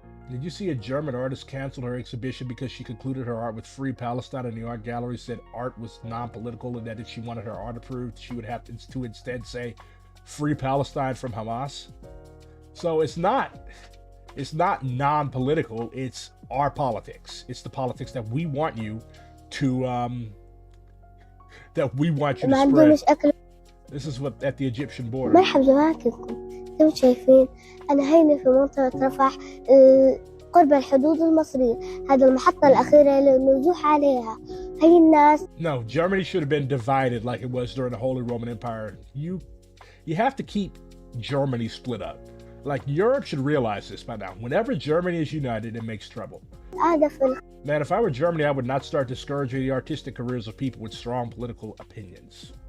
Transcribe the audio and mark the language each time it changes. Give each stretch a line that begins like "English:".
English: Did you see a German artist cancel her exhibition because she concluded her art with Free Palestine, and the art gallery said art was non-political and that if she wanted her art approved, she would have to instead say Free Palestine from Hamas? So it's not non-political, it's our politics. It's the politics that we want you to spread. This is what at the Egyptian border.
Arabic: انتم شايفين أنا هنا في منطقة رفح قرب الحدود المصرية. هذا المحطة الأخيرة للنزوح عليها. هي الناس.
English: No, Germany should have been divided like it was during the Holy Roman Empire. You have to keep Germany split up. Like, Europe should realize this by now. Whenever Germany is united, it makes trouble. Man, if I were Germany, I would not start discouraging the artistic careers of people with strong political opinions.